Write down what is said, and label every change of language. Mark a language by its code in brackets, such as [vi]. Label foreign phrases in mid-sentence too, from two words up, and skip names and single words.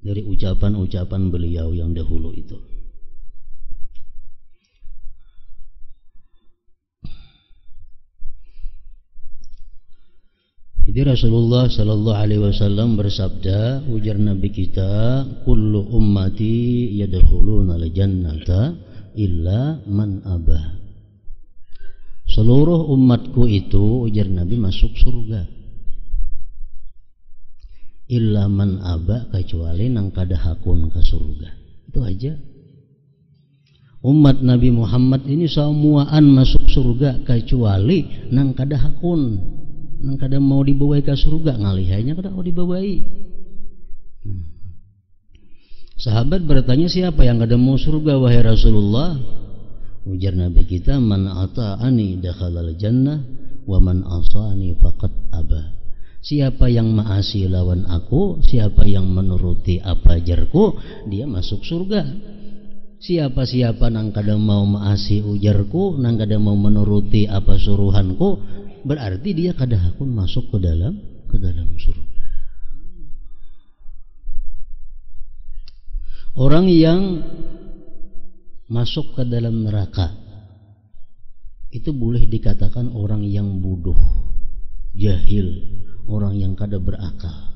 [id] dari ucapan-ucapan beliau yang dahulu itu. Jadi Rasulullah [ar] sallallahu alaihi wasallam [id] bersabda, ujar Nabi kita, [ar] kullu ummati yadkhuluna al-jannata illa man abah. [id] Seluruh umatku itu, ujar Nabi, masuk surga. [ar] Illa man aba, [bjn] kecuali nang kada hakun ke surga. [id] Itu aja. [bjn] Umat Nabi Muhammad ini semuaan masuk surga kecuali nang kada hakun, nang kada mau dibawai ke surga, ngalihainya kada mau dibawai. Sahabat bertanya, siapa yang kada mau surga wahai Rasulullah? Ujar Nabi kita, [ar] man ata'ani dakhalal jannah wa man asani faqad aba. [bjn] Siapa yang maasi lawan aku, siapa yang menuruti apa ajarku, dia masuk surga. Siapa-siapa nang kada mau maasi ujarku, nang kada mau menuruti apa suruhanku, berarti dia kada hakun masuk ke dalam surga. [id] Orang yang masuk ke dalam neraka itu boleh dikatakan orang yang bodoh, jahil, orang yang kada berakal.